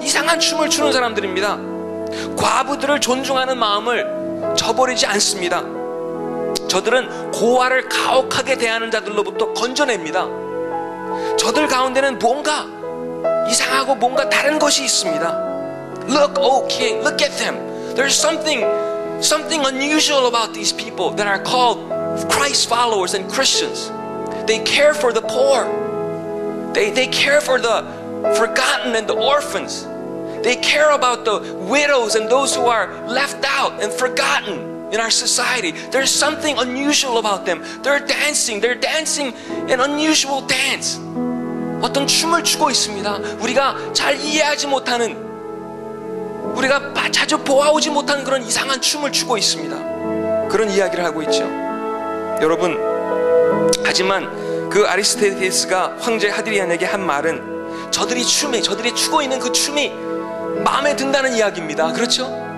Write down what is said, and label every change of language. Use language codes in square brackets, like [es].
[ko] 이상한 춤을 추는 사람들입니다. 과부들을 존중하는 마음을 저버리지 않습니다. 저들은 고아를 가혹하게 대하는 자들로부터 건져냅니다. 저들 가운데는 뭔가 이상하고 뭔가 다른 것이 있습니다. [en] Look, oh king, look at them. There's something unusual about these people that are called Christ followers and Christians. They care for the poor. They care for the forgotten and the orphans. They care about the widows and those who are left out and forgotten in our society. There's something unusual about them. They're dancing an unusual dance. [ko] 어떤 춤을 추고 있습니다. 우리가 잘 이해하지 못하는, 우리가 자주 보아오지 못하는 그런 이상한 춤을 추고 있습니다. 그런 이야기를 하고 있죠. 여러분, 하지만 그 아리스테데스가 황제 하드리안에게 한 말은 저들이 추고 있는 그 춤이 마음에 든다는 이야기입니다. 그렇죠?